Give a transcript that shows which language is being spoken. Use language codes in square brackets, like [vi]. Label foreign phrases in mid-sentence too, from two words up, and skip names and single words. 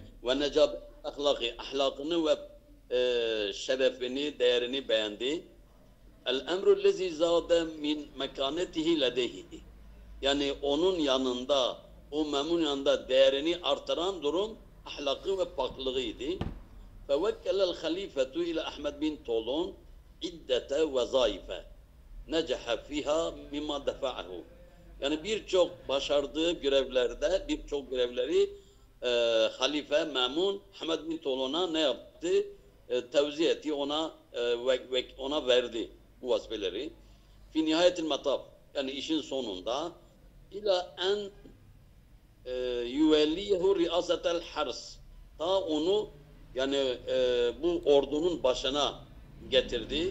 [tr] Ve necabet ahlakını ve şerefini, değerini beğendi. [ar] الأمر الذي زاد من مكانته لديه. [tr] Yani onun yanında, o Memun yanında değerini artıran durum ahlakı ve paklığıydı. [ar] فَوَكَّلَ الْخَلِيفَةُ إِلَى أَحْمَدْ بِنْ طَوْلُونَ عِدَّةَ وَظَائِفَ نَجَحَ فِيهَا مِمَّا دَفَعَهُ. [tr] Yani birçok başardığı görevlerde, birçok görevleri Halife Memun Ahmed bin Tolon'a ne yaptı? Tevzi etti, ona verdi bu vazifeleri. [ar] في نهاية المطاف, [tr] yani işin sonunda [ar] إلى أن يوليه رئاسة الحرس, [tr] ta onu yani bu ordunun başına getirdi.